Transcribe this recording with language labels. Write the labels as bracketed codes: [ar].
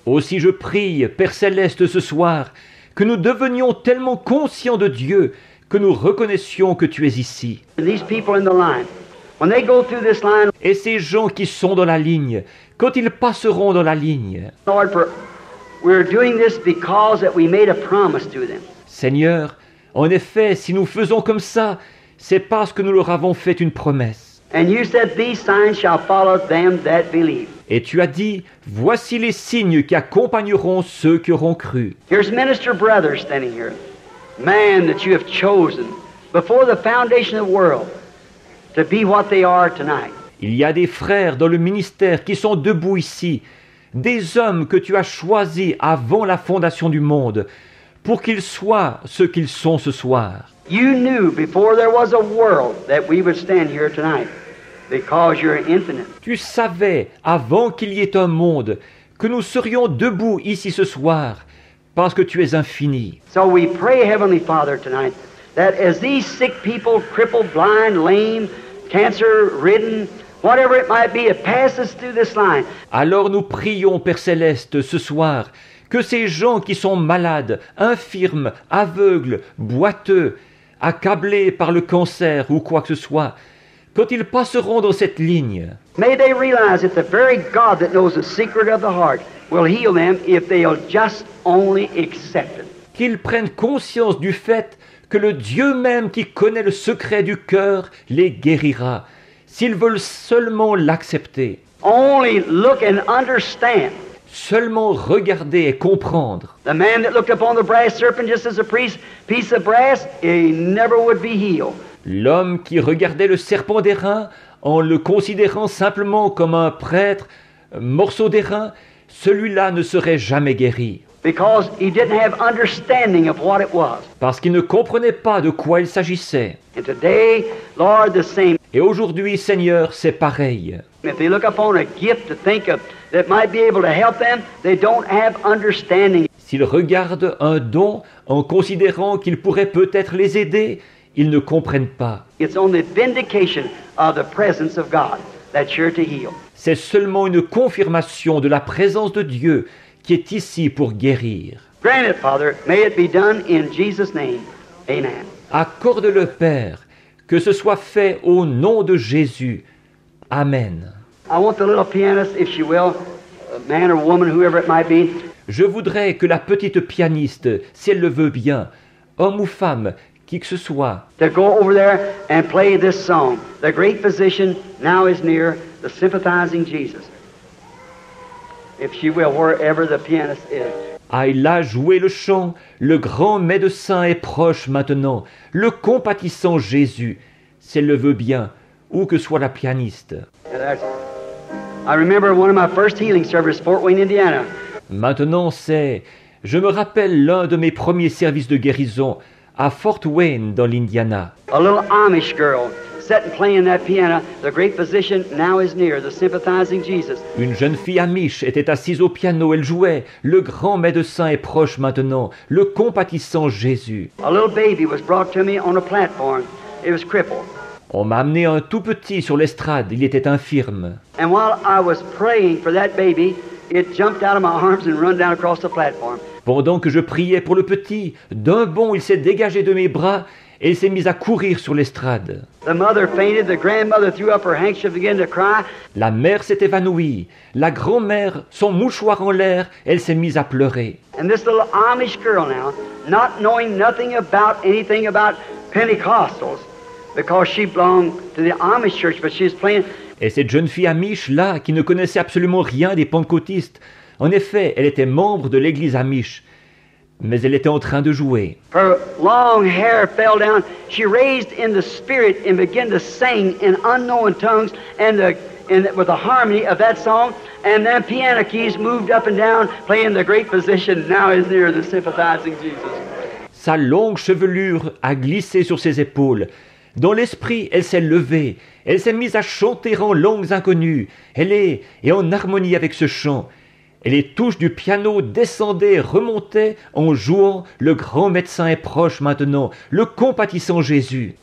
[fr] Aussi je prie, Père Céleste, ce soir, que nous devenions tellement conscients de Dieu que nous reconnaissions que tu es ici. [en] And these people in the line, when they go through this line, [fr] Et ces gens qui sont dans la ligne, quand ils passeront dans la ligne, [en] Lord, we're doing this because that we made a promise to them. [fr] Seigneur, en effet, si nous faisons comme ça, c'est parce que nous leur avons fait une promesse. [en] And you said, these signs shall follow them that believe. [fr] Et tu as dit, voici les signes qui accompagneront ceux qui auront cru. [en] Here's Minister Brother standing here, man that you have chosen before the foundation of the world to be what they are tonight. [fr] Il y a des frères dans le ministère qui sont debout ici, des hommes que tu as choisis avant la fondation du monde, pour qu'ils soient ce qu'ils sont ce soir. [en] You knew before there was a world that we would stand here tonight because you're infinite. [fr] Tu savais, avant qu'il y ait un monde, que nous serions debout ici ce soir, parce que tu es infini. [en] So we pray, Heavenly Father, tonight, that as these sick people, crippled, blind, lame, cancer-ridden, whatever it might be, it passes through this line. [fr] Alors nous prions, Père Céleste, ce soir, que ces gens qui sont malades, infirmes, aveugles, boiteux, accablés par le cancer ou quoi que ce soit, quand ils passeront dans cette ligne, [en] May they realize that the very God that knows the secret of the heart will heal them if they'll just only accept it. [fr] qu'ils prennent conscience du fait que le Dieu même qui connaît le secret du cœur les guérira, s'ils veulent seulement l'accepter, [en] Only look and understand. [fr] seulement regarder et comprendre. [en] The man that looked upon the brass serpent just as a piece of brass, he never would be healed. [fr] L'homme qui regardait le serpent d'airain en le considérant simplement comme un prêtre, morceau d'airain, celui-là ne serait jamais guéri, [en] Because he didn't have understanding of what it was. [fr] parce qu'il ne comprenait pas de quoi il s'agissait. [en] And today, Lord, the same. [fr] Et aujourd'hui, Seigneur, c'est pareil. [en] If they look upon a gift to think of that might be able to help them, they don't have understanding. [fr] S'ils regardent un don en considérant qu'il pourrait peut-être les aider, ils ne comprennent pas. [en] It's on the vindication of the presence of God that you're to heal. [fr] C'est seulement une confirmation de la présence de Dieu qui est ici pour guérir. [en] Grant it, Father. May it be done in Jesus' name. Amen. [fr] Accorde-le, Père, Que ce soit fait au nom de Jésus. Amen. [en] I want the little pianist, if she will, man or woman, whoever it might be, [fr] Je voudrais que la petite pianiste, si elle le veut bien, homme ou femme, qui que ce soit, [en] to go over there and play this song. The great physician now is near, the sympathizing Jesus. If she will, wherever the pianist is. [fr] aille là jouer le chant, le grand médecin est proche maintenant, le compatissant Jésus, si elle le veut bien, où que soit la pianiste. [en] And that's- I remember one of my first healing services, Fort Wayne, Indiana. [fr] Maintenant je me rappelle l'un de mes premiers services de guérison à Fort Wayne dans l'Indiana. [en] A little Amish girl sitting playing that piano. The great physician now is near, the sympathizing Jesus. [fr] Une jeune fille amish était assise au piano, elle jouait, le grand médecin est proche maintenant, le compatissant Jésus. [en] A little baby was brought to me on a platform. It was crippled. [fr] On m'a amené un tout petit sur l'estrade, il était infirme. [en] And while I was praying for that baby, it jumped out of my arms and run down across the platform. [fr] Pendant que je priais pour le petit, d'un bond il s'est dégagé de mes bras et il s'est mis à courir sur l'estrade. [en] The mother fainted. The grandmother threw up her handkerchief again to cry. [fr] La mère s'est évanouie, la grand-mère, son mouchoir en l'air, elle s'est mise à pleurer. [en] And this little Amish girl now, not knowing nothing about anything about Pentecostals, because she belonged to the Amish church, but she was playing. [fr] Et cette jeune fille amish là, qui ne connaissait absolument rien des pentecôtistes, en effet, elle était membre de l'église amish, mais elle était en train de jouer. [en] Her long hair fell down. She raised in the spirit and began to sing in unknown tongues and with the harmony of that song. And then piano keys moved up and down, playing the great physician now is near, the sympathizing Jesus. [fr] Sa longue chevelure a glissé sur ses épaules. Dans l'esprit, elle s'est levée. Elle s'est mise à chanter en langues inconnues. Elle est en harmonie avec ce chant. Et les touches du piano descendaient, remontaient en jouant. Le grand médecin est proche maintenant, le compatissant Jésus.